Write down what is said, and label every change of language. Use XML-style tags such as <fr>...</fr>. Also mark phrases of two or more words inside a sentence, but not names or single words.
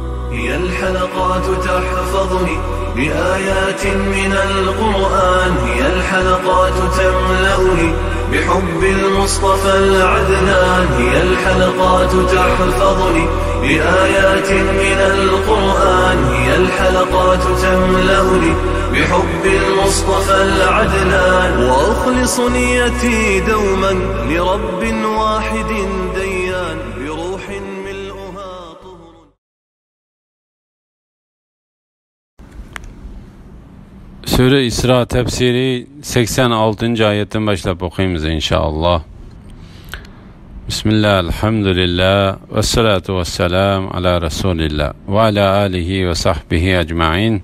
<ar>هي الحلقات تحفظني بآيات من القرآن، هي الحلقات تملأني بحب المصطفى العدنان، هي الحلقات تحفظني بآيات من القرآن، هي الحلقات تملأني بحب المصطفى العدنان، وأخلص نيتي دوما لرب واحد ديان بروح ملؤها طهر.</ar> <tr>Sure İsra tefsiri 86. ayetten başlayıp okuyayım inşallah. Bismillah, elhamdülillah,</tr> <ar>والصلاة والسلام على رسول الله وعلى آله وصحبه أجمعين.</ar>